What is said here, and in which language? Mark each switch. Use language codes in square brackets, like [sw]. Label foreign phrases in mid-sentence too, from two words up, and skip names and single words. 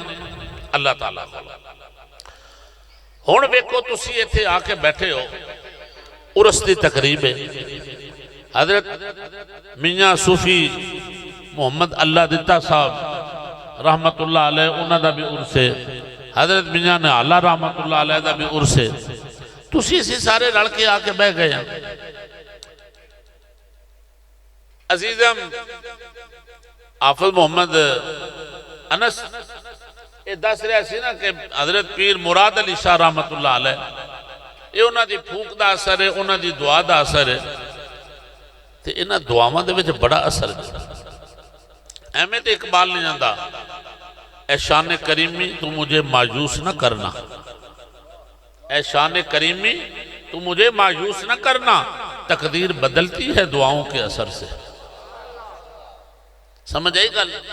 [ur] اللہ تعالیٰ کو۔ [pa] ہون ویکو تسی ایتھے آ کے بیٹھے ہو، عرس دی تقریب ہے، حضرت میاں صوفی محمد اللہ دتا صاحب [ar] رحمت اللہ علیہ [pa] انہاں دا بھی عرس ہے، حضرت میاں نے اللہ [ar] رحمت اللہ علیہ [pa] دا بھی عرس ہے، تسی اسی سارے لڑکے آ کے بہ گئے ہیں۔ عزیزم حافظ محمد انس یہ دس رہا سی نا کہ حضرت پیر مراد علی شاہ [ar] رحمت اللہ علیہ، [pa] یہ انہاں دی پھوک دا اثر ہے، انہاں دی دعا دا اثر ہے، تے انہاں دعاواں دے وچ بڑا اثر ہے۔ احمد اقبال نے جاندہ، [ur] اے شان کریمی تو مجھے مایوس نہ کرنا، اے شان کریمی تو مجھے مایوس نہ کرنا، تقدیر بدلتی ہے دعاؤں کے اثر سے۔ [pa] سمجھ آئی گل؟